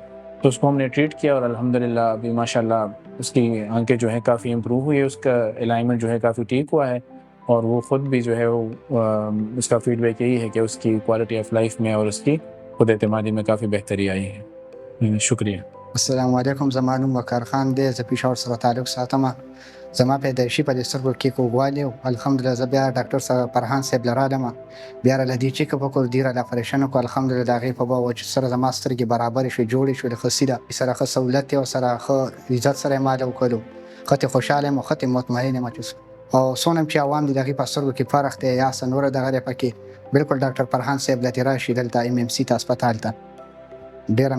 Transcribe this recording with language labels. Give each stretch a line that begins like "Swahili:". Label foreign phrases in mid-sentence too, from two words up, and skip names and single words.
Urdu: تو اس کو ہم نے ٹریٹ کیا اور الحمدللہ ابھی ماشاءاللہ اس کی آنکھیں جو ہیں کافی امپروو ہوئی ہے، اس کا الائنمنٹ جو ہے کافی ٹھیک ہوا ہے، اور وہ خود بھی جو ہے وہ اس کا فیڈ بیک یہی ہے کہ اس کی
English: quality of life
Urdu: میں اور اس کی خود اعتمادی میں کافی بہتری آئی ہے۔ شکریہ۔
Pashto: السلام علیکم، زما نوم وقار خان دی، زه پېښور سره تعلق ساتم. زما پیدایشي په دې سترګو کې کوږوالی و. الحمدلله زه بیا ډاکټر فرحان صاحب له رالم، بیا راله دې چیک اپ وکړو، دې راله اپریشن وکړو. الحمدلله د هغې په وجه سره زما سترګې برابرې شوې، جوړې شوې، ښه سیده سره ښه سهولت دی، ورسره ښه عزت سره یې ماله وکړلو، ښه ترې خوشحاله یم او ښه ترې مطمئن یم چې او څونه هم چې عوام دي د هغې په سترګو کې فرق دی یا څه نوره دغه دی پکې، بالکل ډاکټر فرحان صاحب له دې راشي دلته ایم ایم سي ته هسپتال ته.